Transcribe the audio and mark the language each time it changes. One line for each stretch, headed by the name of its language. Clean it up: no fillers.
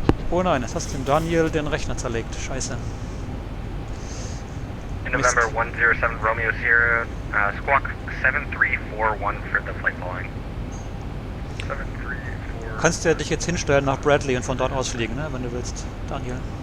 German: Oh nein, jetzt hast du dem Daniel den Rechner zerlegt. Scheiße.
English: In November 107 Romeo Sierra, squawk 7341 for the flight following. 734.
German: Du kannst ja dich jetzt hinstellen nach Bradley und von dort aus fliegen, ne, wenn du willst, Daniel.